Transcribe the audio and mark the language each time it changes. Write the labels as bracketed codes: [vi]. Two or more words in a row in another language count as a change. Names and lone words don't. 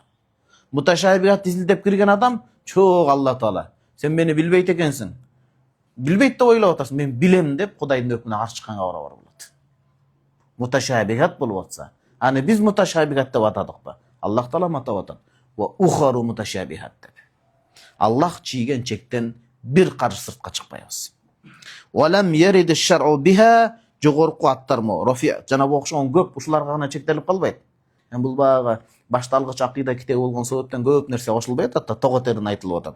[ky] Муташабихат изилдеп кирген адам, чоң Алла Таала, сен мени билбейт экенсиң. Билбейт деп ойлоп атасың, мен билем деп Кудайдын өкүмүнө каршы чыкканга барабар болот. Муташабихат болуп атса, аны биз муташабихат деп атадыкпы? Аллах Таала атап атат. [ar] وأخر متشابهات [ky] деп. Аллах чийген чектен бир карыш сыртка чыкпайбыз. [ar] ولم يرد الشرع بها, [ky] жогорку аттармы, рофия, жана бу окшогон көп ушуларга гана чектелип калбайт. Бул багы башталгыч акыйда китеби болгон себептен көп нерсе кошулбай атат да, тоготерин айтылып атат.